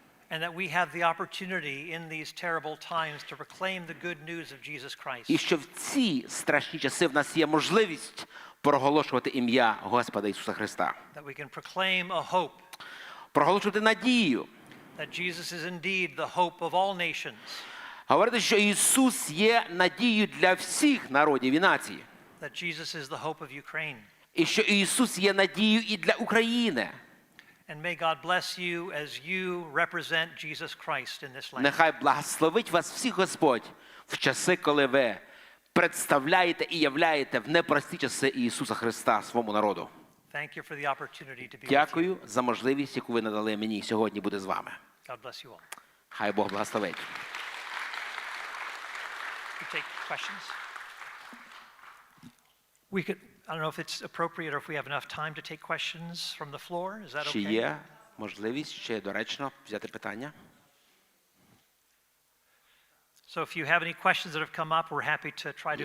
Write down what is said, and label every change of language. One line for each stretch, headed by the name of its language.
English: And that we have the opportunity in these terrible times to proclaim the good news of Jesus Christ.
Ukrainian: І що в ці страшні часи в нас є можливість проголошувати ім'я Господа Ісуса Христа.
English: That we can proclaim a hope.
Ukrainian: Проголошувати надію.
English: That Jesus is indeed the hope of all nations.
Ukrainian: Говорити, що Ісус є надією для всіх народів і націй.
English: That Jesus is the hope of Ukraine.
Ukrainian: І що Ісус є надією і для України.
English: And may God bless you as you represent Jesus Christ in this land.
Ukrainian: Нехай благословить вас всіх Господь в часи, коли ви представляєте і являєте в непрості часи Ісуса Христа своєму народу.
English: Thank you for the opportunity to be with you.
Ukrainian: Дякую за можливість, яку ви надали мені сьогодні бути з вами.
English: God bless you all.
Ukrainian: Хай Бог благословить.
English: We take questions. We could, I don't know if it's appropriate or if we have enough time to take questions from the floor. Is that
Ukrainian: Чи
English: okay?
Ukrainian: є можливість, чи доречно взяти питання?
English: So if you have any questions that have come up, we're happy to try to